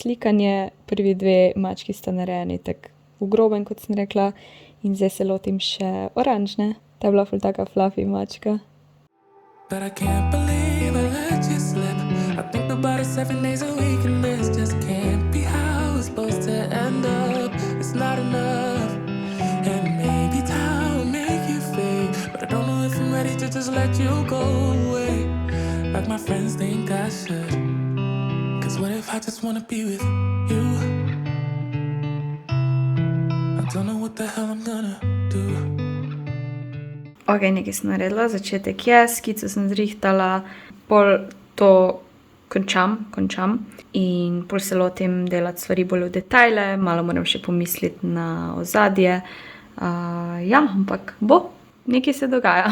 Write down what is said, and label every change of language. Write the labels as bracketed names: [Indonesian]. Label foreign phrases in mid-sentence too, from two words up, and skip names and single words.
[Slovenian] slikanje, prvi 2 mački sta narejeni tako v grobem, kot sem rekla, in zdaj se lotim še oranžne. Ta je bila ful taka fluffy mačka. [English] But I can't believe I let you slip. I think about it 7 days a week and this just can't be how it's supposed to end up. It's not enough. And maybe time will make you fade, but I don't know if I'm ready to just let you go away like my friends think I should. What if I just wanna be with you? I don't know what the hell I'm gonna do. [Slovenian] Ok, nekaj sem naredila, začetek je, skico sem zrihtala, pol to končam in pol se lotim delati stvari bolj v detajle, malo moram še pomisliti na ozadje. Ja, ampak bo, nekaj se dogaja.